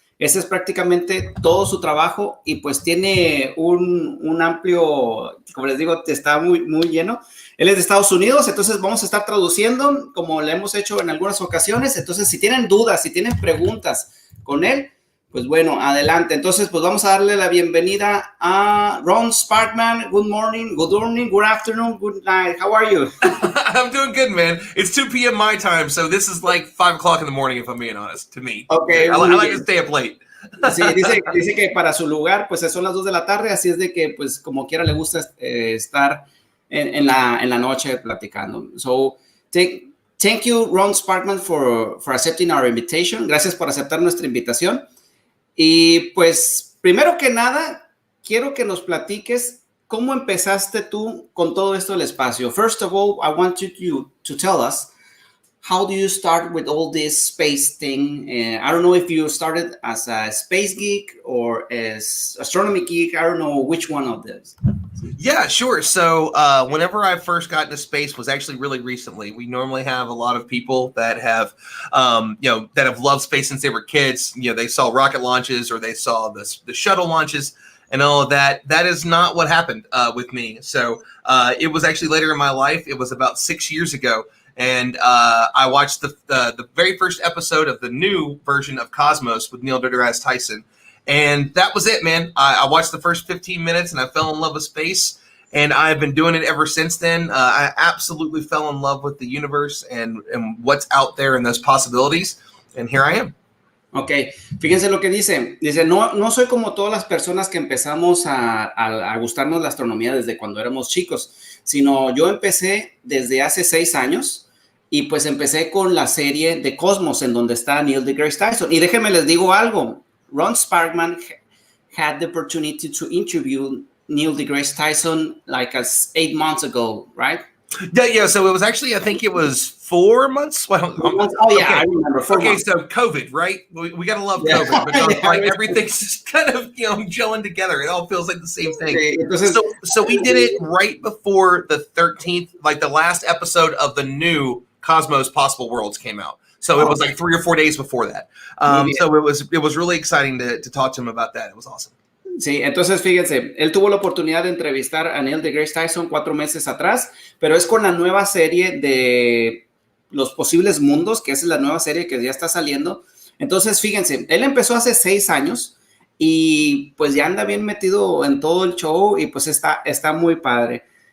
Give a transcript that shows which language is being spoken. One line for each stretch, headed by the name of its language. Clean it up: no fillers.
Spanish: Ese es prácticamente todo su trabajo y pues tiene un amplio, como les digo, está muy lleno. Él es de Estados Unidos, entonces vamos a estar traduciendo como le hemos hecho en algunas ocasiones. Entonces, si tienen dudas, si tienen preguntas con él, pues bueno, adelante. Entonces, pues vamos a darle la bienvenida a Ron Sparkman.
English: Good morning, good afternoon, good night. How are you? I'm doing good, man. It's 2 p.m. my time, so this is like 5 o'clock in the morning, if I'm being honest, to me. Okay, I like to stay up late.
Spanish: Sí, dice que para su lugar, pues son las 2 de la tarde, así es de que, pues, como quiera le gusta estar en la noche platicando.
English: So, thank you, Ron Sparkman, for accepting our invitation.
Spanish: Gracias por aceptar nuestra invitación. Y pues, primero que nada, quiero que nos platiques cómo empezaste tú con todo esto del espacio.
English: First of all, I want you to tell us, how do you start with all this space thing? I don't know if you started as a space geek or as astronomy geek. I don't know which one of those. Yeah, sure. So whenever I first got into space was actually really recently. We normally have a lot of people that have, that have loved space since they were kids. You know, they saw rocket launches or they saw the shuttle launches and all of that. That is not what happened with me. So it was actually later in my life. It was about 6 years ago. And I watched the very first episode of the new version of Cosmos with Neil deGrasse Tyson. And that was it, man. I watched the first 15 minutes and I fell in love with space. And I've been doing it ever since then. I absolutely fell in love with the universe and what's out there and those possibilities. And here I am.
Spanish: Ok, fíjense lo que dice. Dice, no soy como todas las personas que empezamos a gustarnos la astronomía desde cuando éramos chicos, sino yo empecé desde hace 6 años y pues empecé con la serie de Cosmos en donde está Neil deGrasse Tyson. Y déjenme les digo algo,
English: Ron Sparkman had the opportunity to interview Neil deGrasse Tyson like 8 months ago, right? Yeah. So it was actually, I think it was 4 months. Well, okay. I remember. 4 months. So COVID, right? We gotta love COVID because like everything's just kind of gelling together. It all feels like the same thing. Okay. So we did it right before the 13th, like the last episode of the new Cosmos Possible Worlds came out. So it was like 3 or 4 days before that. So it was really exciting to talk to him about that. It was awesome.
Spanish: Sí, entonces fíjense, él tuvo la oportunidad de entrevistar a Neil deGrasse Tyson 4 meses atrás, pero es con la nueva serie de Los Posibles Mundos, que es la nueva serie que ya está saliendo. Entonces, fíjense, él empezó hace 6 años y pues ya anda bien metido en todo el show y pues está muy padre.